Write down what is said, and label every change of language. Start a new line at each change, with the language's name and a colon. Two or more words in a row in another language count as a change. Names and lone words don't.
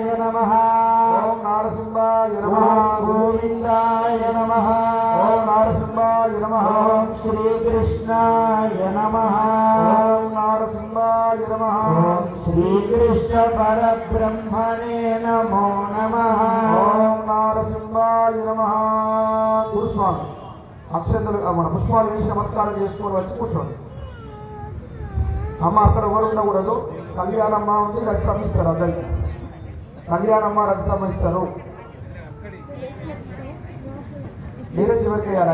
Sanskrit: नमः ओम नारसिंहाय नमः गोविंदाय नमः ओम नारसिंहाय नमः ओम श्री कृष्णाय नमः ओम नारसिंहाय नमः ओम श्री कृष्ण परब्रह्मणे नमो नमः ओम नारसिंहाय नमः पुष्पाणि
Telugu: అక్షంతలు మన పుష్పాలు వేసి నమస్కారం చేసుకొని వచ్చి కూర్చోండి. అమ్మ అక్కడ ఎవరు ఉండకూడదు. కళ్యాణమ్మ ఉంది, రక్తం ఇస్తారు. అందరికి కళ్యాణమ్మ రక్తం ఇస్తారు. మీరే చివరికి వేయాలి.